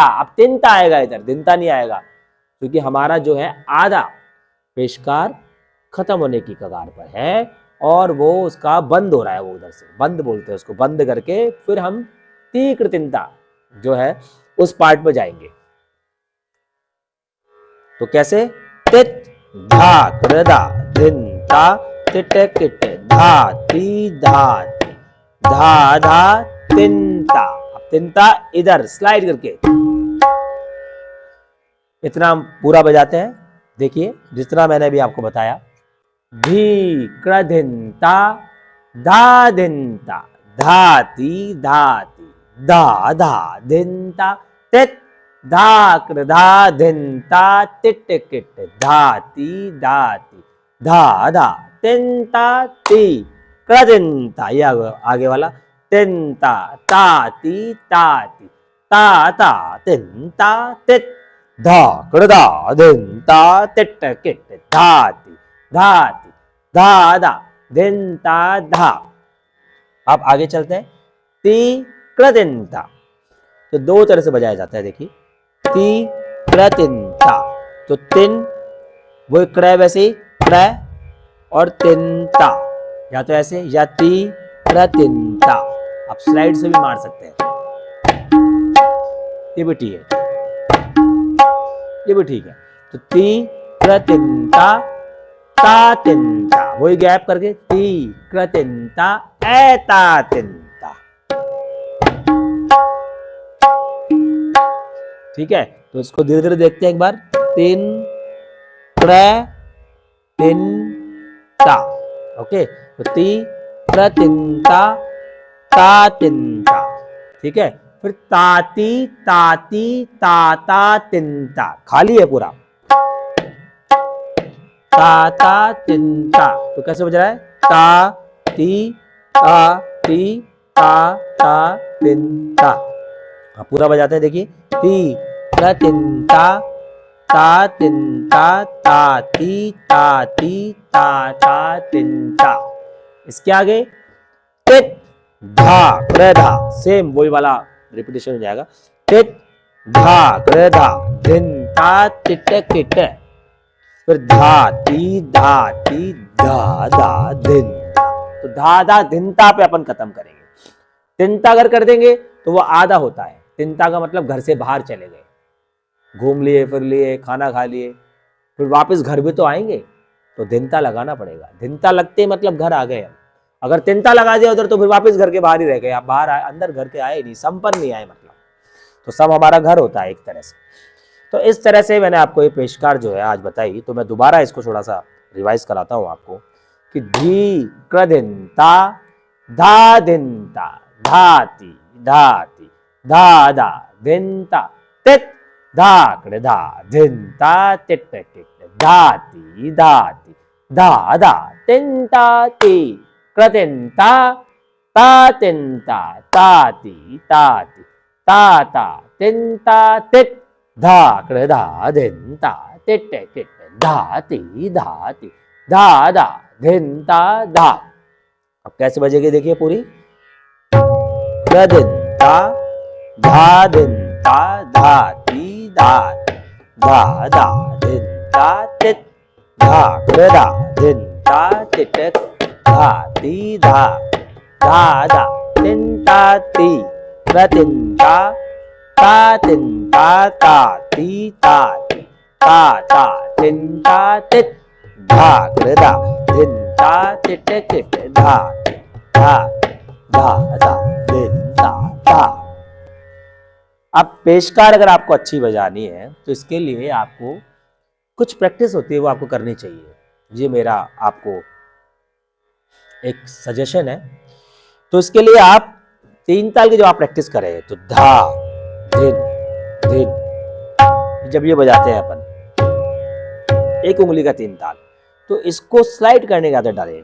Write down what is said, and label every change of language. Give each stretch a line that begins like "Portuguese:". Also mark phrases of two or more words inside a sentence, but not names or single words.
Hindi: अब तिनता आएगा इधर, दिनता नहीं आएगा, क्योंकि हमारा जो है आधा पेशकार खत्म होने की कगार पर है, और वो उसका बंद हो रहा है, वो उधर से बंद बोलते हैं उसको, बंद करके फिर हम तीक्र तिनता जो है उस पार्ट पर जाएंगे। तो कैसे, तित धाकड़ धा धिनता टिट किट, धाती धाती धा धा तिनता। अब तिनता इधर स्लाइड करके, इतना हम पूरा बजाते हैं, देखिए जितना मैंने अभी आपको बताया, धी कड़ धिनता धा धिनता, धाती धाती धा धा धिनता, तित धाकड़ धा धिनता टिट किट, धाती धाती धा धा तिनता ती कड़ धिनता, ये आगे वाला, तिनता ताती ताती ता ता तिनता तित धाकड़ धा धिनता टिट किट, धाती धाती धा धा धिनता धा। अब आगे चलते हैं, ती कृदिंता। तो दो तरह से बजाया जाता है, देखिए ती कृतिंता। तो तिन वो क्रय वैसे ही क्रय और तिंता, या तो ऐसे या ती कृतिंता। आप स्लाइड से भी मार सकते हैं, ये भी ठीक है, ये भी ठीक है। तो ती कृतिंता ता तिंता, वही गैप करके ती कृतिंता ऐता तिंता। ठीक है, तो इसको धीरे धीरे देखते हैं एक बार। तिन क्रय तिन ता, ओके। तो ती प्रतिंता ता तिंता, ठीक है। फिर ताती ताती ताता तिंता, खाली है पूरा, ताता तिंता। तो कैसे बज रहा है? ता ती ता तिंता। पूरा बजाते हैं, देखिए ती प्रतिंता ता तिंता ताती ताती ता तिंता। इसके आगे तित धा कृधा, सेम वही वाला रिपीटेशन हो जाएगा। तित धा कृधा धिंता तिट किट। फिर धाती धाती धा धा धिंता। तो धा धा धिंता पे अपन खत्म करेंगे। तिंता अगर कर देंगे तो वो आधा होता है। तिंता का मतलब घर से बाहर चले गए, घूम लिए फिर लिए खाना खा लिए, फिर वापस घर भी तो आएंगे, तो धिंता लगाना पड़ेगा। धिंता लगते मतलब घर आ गए हम। अगर तिंता लगा दिया उधर तो फिर वापस घर के बाहर ही रह गए, आप बाहर आए, अंदर घर के आए नहीं, संपन्न नहीं आए मतलब। तो सब हमारा घर होता है एक तरह से। तो इस तरह से मैंने आपको ये पेशकार जो है आज बताई। तो मैं दोबारा इसको थोड़ा सा रिवाइज कराता हूं आपको कि धी कृदिंता धा दिंता धाती धाती धा धा धिंता तित धाकड़ धा धिंता तिट टिट धाती धाती धा धा तिंता ती कृतिंता ता तिंता ताती ताती ताता तिंता तिट धाकड़ धा धिंता तिट टिट धाती धाती धा धा धिंता धा। अब कैसे बजेगी देखिए पूरी। कृदिंता धा दिंता धाती धाती धा धा धिंता तित धाकड़ धा धिंता तिट धाती धा धा धा तिंता ती कृतिंता ता तिंता ताती ताती ता तिंता तित धाकड़ धा धिंता तिट किट धा धा धा धा धिंता धा। अब पेशकार अगर आपको अच्छी बजानी है तो इसके लिए आपको कुछ प्रैक्टिस होती है, वो आपको करनी चाहिए। ये मेरा आपको एक सजेशन है। तो इसके लिए आप 3 ताल की जो आप प्रैक्टिस करें, तो धा धिन धिन, जब ये बजाते हैं अपन एक उंगली का 3 ताल, तो इसको स्लाइड करने की आदत डालें।